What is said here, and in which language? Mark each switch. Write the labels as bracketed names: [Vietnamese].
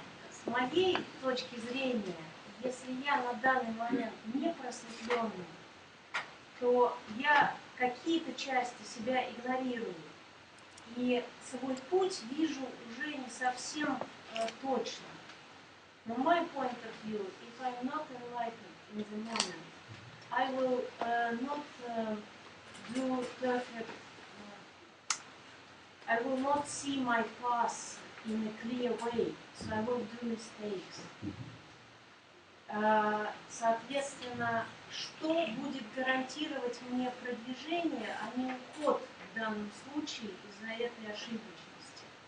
[Russian] С моей точки зрения, если я на данный момент не просветленный, то я какие-то части себя игнорирую. И свой путь вижу уже не совсем точно. [English] From my point of view, if I'm not enlightened in the moment, I will not do perfect, I will not see my path in a clear way, so I will do mistakes. [Russian] Соответственно, что будет гарантировать мне продвижение, а не уход в данном случае из-за этой ошибочности?